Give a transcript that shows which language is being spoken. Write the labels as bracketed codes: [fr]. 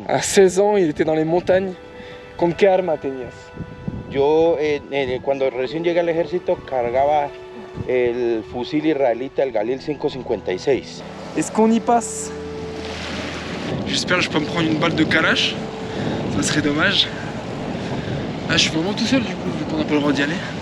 [fr] À 16 ans, il était dans les montagnes. [es] ¿Con qué arma tenías? Yo, cuando recién llegué al ejército, cargaba el fusil israelita, el Galil 5.56. [fr] Est-ce qu'on y passe? J'espère que je peux me prendre une balle de Kalash. Ça serait dommage. Ah, je suis vraiment tout seul du coup, vu qu'on n'a pas le droit d'y aller.